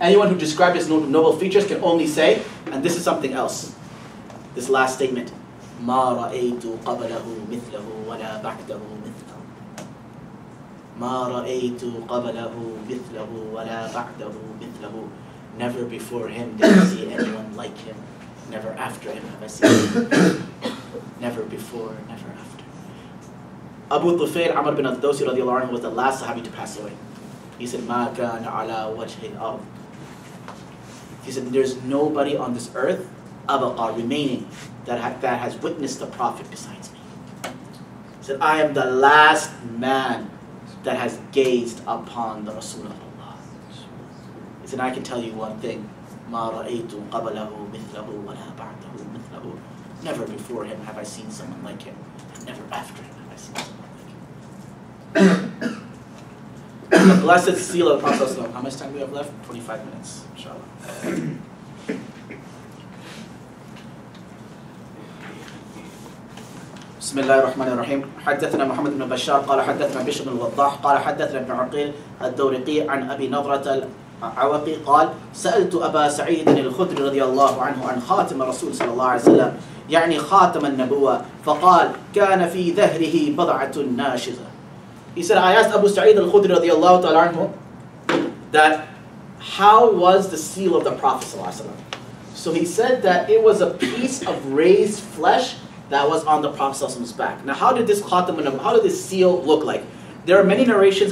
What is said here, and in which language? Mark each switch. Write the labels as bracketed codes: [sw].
[en] Anyone who described his noble features can only say, and this is something else, this last statement, [ar] مَا رَأَيْتُ قَبْلَهُ مِثْلَهُ وَلَا بَعْدَهُ مِثْلَهُ [en] مَا رَأَيْتُ قَبْلَهُ مِثْلَهُ وَلَا بَعْدَهُ مِثْلَهُ. Never before him did I see anyone like him. Never after him have I seen him. Never before, never after. Abu Tufail Amr bin al-Dawsi radiallahu anhu was the last Sahabi to pass away. He said, [ar] مَا كَانَ عَلَى وَجْهِ الْأَرْضِ. [en] He said, there's nobody on this earth, أَبَقَى, remaining, that has witnessed the Prophet besides me. He said, I am the last man that has gazed upon the Rasul of Allah. He said, I can tell you one thing, [ar] مَا رَأَيْتُ قَبَلَهُ مِثْلَهُ وَلَا بَعْدَهُ مِثْلَهُ. [en] Never before him have I seen someone like him, and never after him have I seen someone like him. The blessed seal of the Prophet. How much time do we have left? 25 minutes, inshallah. [ar] بسم الله الرحمن الرحيم. حدثنا محمد بن بشار قال حدثنا بشر بن الوضاح قال حدثنا ابن عقيل الدورقي عن أبي نضرة العوقي قال سألت أبا سعيد الخدري رضي الله عنه عن خاتم الرسول صلى الله عليه وسلم يعني خاتم النبوة فقال كان في ظهره بضعة ناشزة. [en] He said, I asked Abu Sa'id al-Khudri radiallahu ta'ala anhu that how was the seal of the Prophet sallallahu alaihi wasallam? So he said that it was a piece of raised flesh that was on the Prophet sallallahu alaihi wasallam's back. Now how did this khatam, how did this seal look like? There are many narrations.